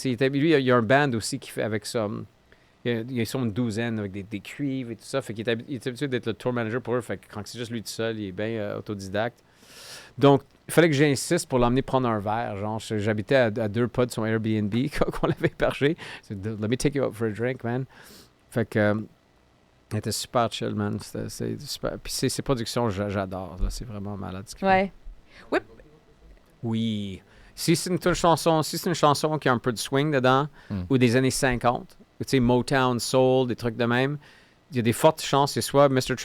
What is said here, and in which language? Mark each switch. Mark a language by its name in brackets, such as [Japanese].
[French] Lui, il y a un band aussi qui fait avec ça. Ils sont une douzaine avec des cuivres et tout ça. Fait qu'il est habitué d'être le tour manager pour eux. Fait que quand c'est juste lui tout seul, il est bien autodidacte. Donc, il fallait que j'insiste pour l'emmener prendre un verre. Genre, j'habitais à 2 pas de son Airbnb qu'on l'avait hébergé. [English] Let me take you out for a drink, man. [French] Fait que, il était super chill, man. C'est super. Puis ses productions, j'adore. Là, c'est vraiment malade ce qu'il fait. Ouais. Oui. Si c'est une chanson qui a un peu de swing dedans, ou des années 50, tu sais, Motown, Soul, des trucs de même, il y a des fortes chances que c'est soit Mr.